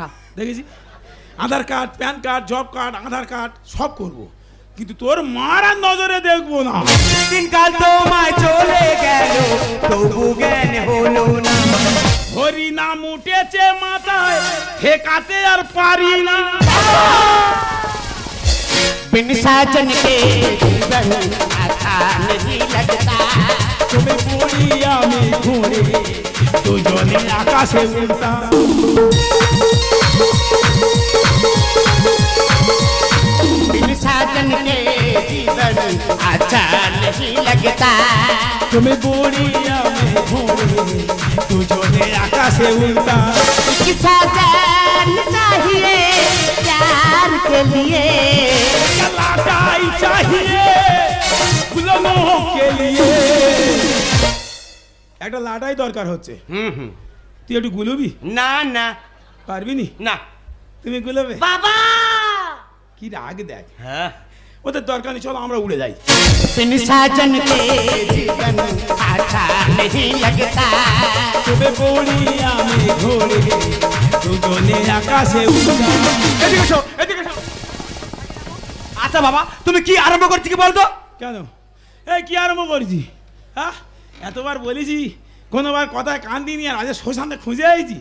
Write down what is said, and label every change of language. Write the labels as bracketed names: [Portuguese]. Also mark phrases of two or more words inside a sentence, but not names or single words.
[Bangla] দেখেছি, আধার কার্ড, প্যান কার্ড, জব কার্ড, আধার কার্ড সব করব, কিন্তু তোর মার আর নজরে দেখবো না। দিনকাল তোমায় চলে গেল, তবু জ্ঞান হলো না। হরি নাম উঠেছে মাথায়, ঠেকাতে আর পারি না। [Hindi] बिन साजन के जीवन अच्छा नहीं लगता। [Bangla] তুমি বুড়ি আমি ঘুরে, দুজনে আকাশে উড়তা। [Hindi] बिन साजन के जीवन अच्छा नहीं लगता। [Bangla] তুমি বুড়ি আমি ঘুরে, দুজনে আকাশে উড়তা। [Hindi] कि साजन चाहिए प्यार के लिए। लाटाई चाहिए गुलानो के लिए। [Bangla] একটা লাটাই দরকার হচ্ছে, তুই একটু গুলবি? না না পারবি নি? না। তুমি গুলবে? बाबा কি রাগ দেখ, হ্যাঁ, ওদের দরকার নেই, চলো আমরা উড়ে যাই। [Hindi] बिन साजन के जीवन अच्छा नहीं लगता। [Bangla] তবে পড়ি আমি ঘোড়ে দুজনে আকাশে উড়া। এদিকে এসো, এদিকে এসো। আচ্ছা বাবা, তুমি কি আরম্ভ করছি কি বলতো? কেন এই কি আরম্ভ করেছি? হ্যাঁ, এতবার বলেছি, কোনোবার কথায় কান দিইনি, আর আজ শ্মশানে খুঁজে আইছি।